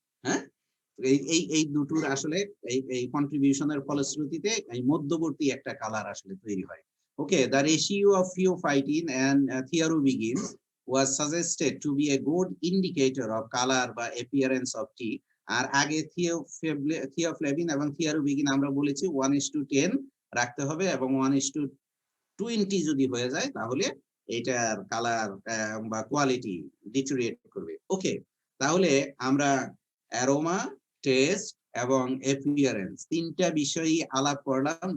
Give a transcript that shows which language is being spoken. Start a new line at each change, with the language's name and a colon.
Bangla: হ্যাঁ, এই দুটোর আসলে এই কন্ট্রিবিউশনের ফলশ্রুতিতে এই মধ্যবর্তী একটা কালার আসলে তৈরি হয়।
English: Okay, the ratio of phytin and thiarubigins was suggested to be a good indicator of color বা appearance of tea.
Bangla: আর আগে থিওফ্লেভিন এবং থিয়ারুবিগিন আমরা বলেছি 1:10 রাখতে হবে, এবং 1:20 যদি হয়ে যায় তাহলে এটার কালার বা কোয়ালিটি ডিটেরিয়েট করবে। ওকে, তাহলে আমরা অ্যারোমা, টেস্ট এবং অ্যাপিয়ারেন্স তিনটা বিষয়ই আলাপ করলাম।